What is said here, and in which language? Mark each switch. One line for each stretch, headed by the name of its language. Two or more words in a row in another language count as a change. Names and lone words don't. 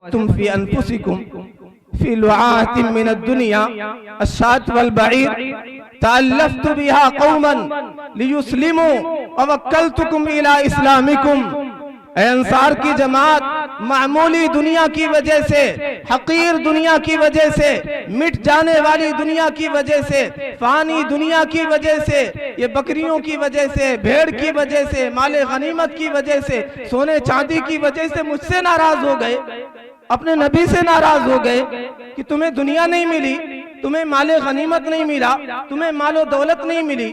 Arabic: تم في أنفسكم في لعاعة من دنيا الشاة والبعير تألفت بها قوما ليسلموا ووكلتكم إلى إسلامكم.
Hindi: ऐ अंसार की जमात, मामूली दुनिया की वजह से, हकीर दुनिया की वजह से, मिट जाने वाली दुनिया की वजह से, फानी दुनिया की वजह से, ये बकरियों की वजह से, भेड़ की वजह से, माले गनीमत की वजह से, सोने चांदी की वजह से मुझसे नाराज हो गए, अपने नबी से नाराज हो गए कि तुम्हें दुनिया नहीं मिली, तुम्हें माले गनीमत नहीं मिला, तुम्हें मालो दौलत नहीं मिली।